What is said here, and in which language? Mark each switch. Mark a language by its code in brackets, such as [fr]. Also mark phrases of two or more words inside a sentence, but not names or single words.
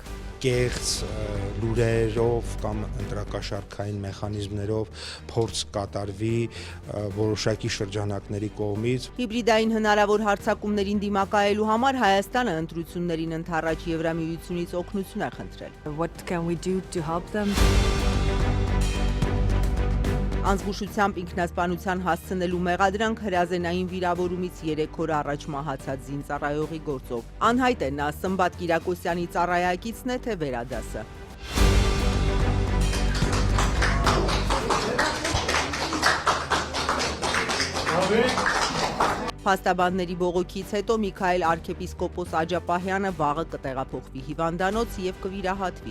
[hy] կեղծ լուրերով կամ ընտրակաշարքային մեխանիզմներով փորձ կատարվի որոշակի շրջանակների կողմից։ Հիբրիդային հնարավոր հարձակումներին դիմակայելու համար Հայաստանը ընտրություններին ընդառաջ Եվրամիությունից օգնություն է խնդրել։ [en] What can we do to help them? [hy] Անզգուշությամբ ինքնասպանության հասցնելու մեղադրանք հրազենային վիրավորումից 3 օր առաջ մահացած զինծառայողի գործով։ Անհայտ է նա Սմբատ Կիրակոսյանի ծառայակիցն է, թե վերադասը։ Փաստաբանների բողոքից հետո Միքայել arczepiskopos Աջապահյանը վաղը կտեղափոխվի հիվանդանոց եւ կվիրահատվի։